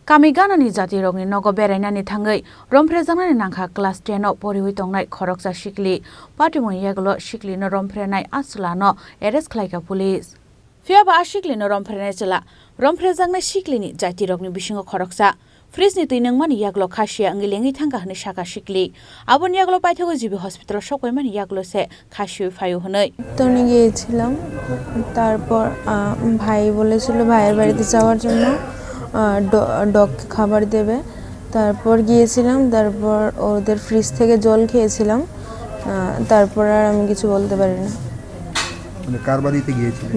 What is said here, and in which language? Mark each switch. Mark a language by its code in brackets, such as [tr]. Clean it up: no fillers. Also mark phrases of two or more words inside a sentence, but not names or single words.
[trp] Kami Ganani Jaiti Rokni Nogo Berainani Thangwi Rompherejaknani Nangkha class 10 no Poriwi Tongnai Khoroksa Sikli Patimungni Yakulo Siklino Rompherenai Chwla arrest Khlaikha police. Fiaba Siklino Rompherenai Chwla Rompherejaknani Siklini Jaiti Rokni bisingo Khoroksa Frisni tuinangmani Yakulo khashia angilengi thangka hne shaka Sikli abon Yakulo paithago jibi hospital shokoimani Yakulo se khashio fayo hne [bn] তনি গিয়েছিলাম তারপর ভাই বলেছিল ভাইয়ের বাড়িতে যাওয়ার জন্য ডগ খাবার দেবে তারপর গিয়েছিলাম তারপর ওদের ফ্রিজ থেকে জল খেয়েছিলাম তারপর আর আমি কিছু বলতে পারি না মানে কার বাড়িতে গিয়েছিলেন